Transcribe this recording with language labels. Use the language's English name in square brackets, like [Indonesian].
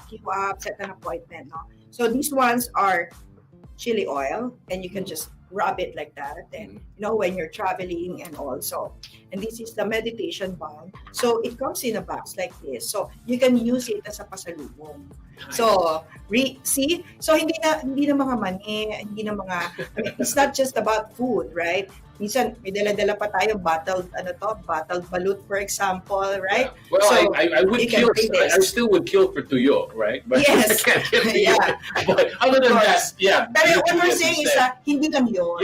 [English] Queue up, set an appointment. No? So these ones are chili oil, and you can just rub it like that. And when you're traveling and also. And this is the meditation balm. So it comes in a box like this. So you can use it as a pasalubong. So see, so [Filipino] hindi na mga mani, hindi na mga. [English] It's not just about food, right? [Filipino] Minsan may dala-dala pa tayo bottled balut, [English] for example, right? Yeah. Well, so I would kill. I still would kill for tuyo, right? But yes. I can't get tuyo. But other than that, yeah. Pero what we're saying is that [Filipino] hindi lang yun.